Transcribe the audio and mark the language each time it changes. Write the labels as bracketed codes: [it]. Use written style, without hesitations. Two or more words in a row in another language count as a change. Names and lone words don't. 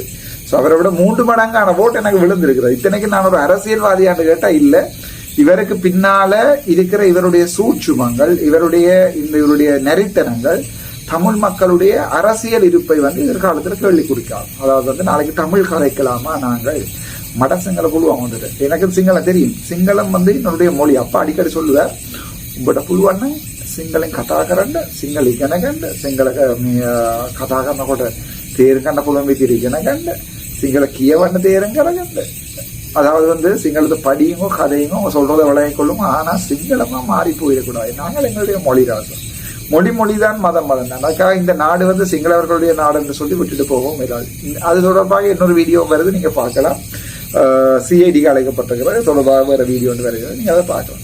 [ta] ஸோ அவரை விட 3 மடங்கான ஓட் எனக்கு விழுந்திருக்கிறது. இத்தனைக்கு நான் ஒரு அரசியல்வாதியான்னு கேட்டா இல்லை, இவருக்கு பின்னால இருக்கிற இவருடைய சூட்சுமங்கள், இவருடைய நெறித்தனங்கள் தமிழ் மக்களுடைய அரசியல் இருப்பை வந்து எதிர்காலத்தில் கேள்வி குறிக்கலாம். அதாவது வந்து நாளைக்கு தமிழ் கதைக்கலாமா, நாங்கள் மட சிங்கள புழுவாங்க வந்துட்டு. எனக்கு சிங்களம் தெரியும், சிங்களம் வந்து என்னுடைய மொழி. அப்பா அடிக்கடி சொல்லுவார், உங்கள்கிட்ட புழுவான [si] සිංහලෙන් කතා කරන්න, සිංහල ඉගෙන ගන්න, සිංහල කතා කරනකොට තේරුම් ගන්න පුළුවන් විදිහට ඉගෙන ගන්න, සිංහල කියවන්න තේරුම් කරගන්න. [ta] அதாவது வந்து சிங்களத்தை படியுங்க, கதையுங்க, சொல்றதை விளைய கொள்ளுங்க. ஆனா சிங்களமா மாறி போயிடக்கூடாது. நாங்கள் எங்களுடைய மொழி ராசம், மொழிதான் மதம் தான். அதுக்காக இந்த நாடு வந்து சிங்களவர்களுடைய நாடு என்று சொல்லி விட்டுட்டு போகவும் இல்லாது. அது தொடர்பாக இன்னொரு வீடியோ வருது, நீங்க பார்க்கலாம். சிஐடிக்கு அழைக்கப்பட்டிருக்கிற தொடர்பாக வேற வீடியோ ஒன்று வருகிறது, நீங்க அதை பார்க்கலாம்.